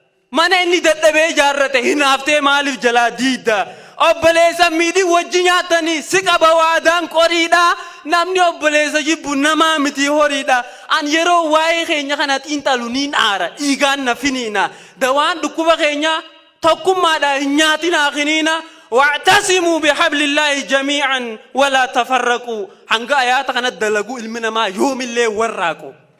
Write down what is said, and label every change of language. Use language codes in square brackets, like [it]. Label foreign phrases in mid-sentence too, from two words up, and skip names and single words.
[om] Mana inni dadhabee ijaarrate hinaaftee maaliif jalaa diida? Obboleessa miidhi wajji nyaatanii si qaba waadaan qoriidha. Namni obboleessa jibbu namaa miti horiidha. An yeroo waa'ee keenya kana xiinxalu niin aara. Dhiigaan na finiina. Dawaan dhukkuba keenya tokkummaadha hin nyaatinaa kiniina. [ar] "واعتصموا بحبل الله جميعا ولا تفرقوا." [om] Hanga ayaata kana dalagu ilmi namaa yoomillee warraaqu.